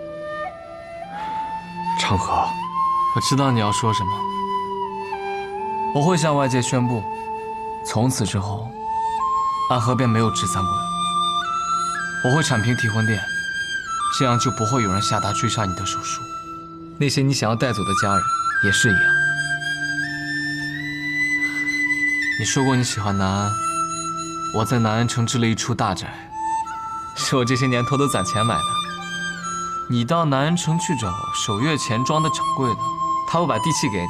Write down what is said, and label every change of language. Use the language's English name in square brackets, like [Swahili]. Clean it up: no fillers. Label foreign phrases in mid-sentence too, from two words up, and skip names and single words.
[Chinese] 長河，我知道你要說什麼。我會向外界宣布，從此之後，暗河便沒有執三歸。我會鏟平提魂殿，這樣就不會有人下達追殺你的手術。那些你想要帶走的家人也是一樣。你說過你喜歡南安， 我在南安城置了一處大宅，是我这些年偷偷攒钱买的。你到南安城去找守月钱庄的掌柜的，他会把地契给你。